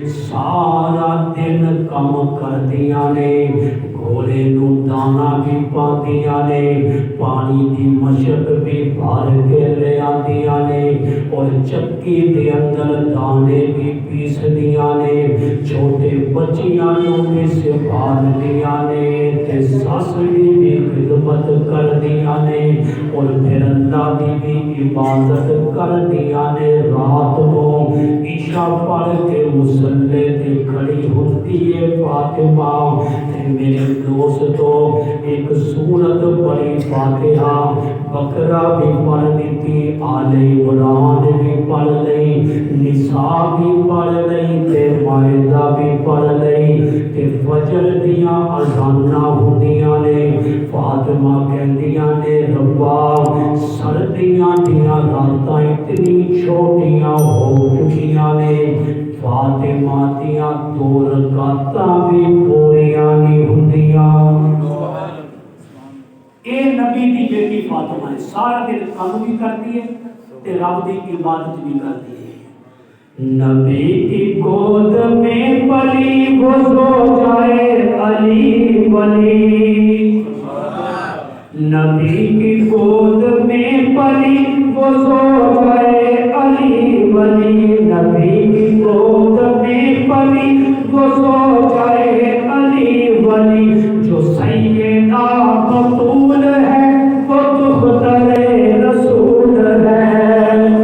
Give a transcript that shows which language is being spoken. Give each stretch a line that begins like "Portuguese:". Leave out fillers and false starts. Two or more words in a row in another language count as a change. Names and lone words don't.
Punjabi: سارا دن کم کردیاں نے، گھوڑے نو دانا بھی پاندیاں نے، پانی دی مشک بھی بھر کے لے آندیاں نے، اور چکی دے اندر دانے بھی پیس دیاں نے، چھوٹے بچیاں نو بھی سنبھال دیاں نے، تے سس دی بھی خدمت کر دیاں نے، اور پھر اللہ دی بھی عبادت کر دیاں نے۔
Urdu: رات کو عشاء پڑھ کے مصلے تے کھڑی ہوتی ہے فاطمہ، تے میرے دوستو ایک
Punjabi: سورت پڑھی فاتحہ، بقرہ بھی پڑھ لیتی، آل عمران بھی پڑھ لئی، نساء بھی پڑھ لئی، تے مائدہ بھی پڑھ لئی، تے فجر دیاں اذاناں ہوندیاں نے، فاطمہ کہندیاں نے ربا سردیاں دیاں راتاں اتنی چھوٹیاں ہو چکیاں نے، فاطمہ دیاں 2 رکعتاں بھی پوریاں نہیں ہوندیاں۔ اے نبی دی بیٹی فاطمہ ہے، سارا دن کام بھی کرتی ہے تے رب دی عبادت بھی کرتی ہے۔
Urdu: نبی کی گود میں پلی وہ سو جائے علی ولی، نبی کی گود میں پلی وہ سو جائے علی ولی، نبی کی گود میں پلی وہ سو جائے علی ولی، جو سیدہ بطول ہے وہ دختر رسول ہے،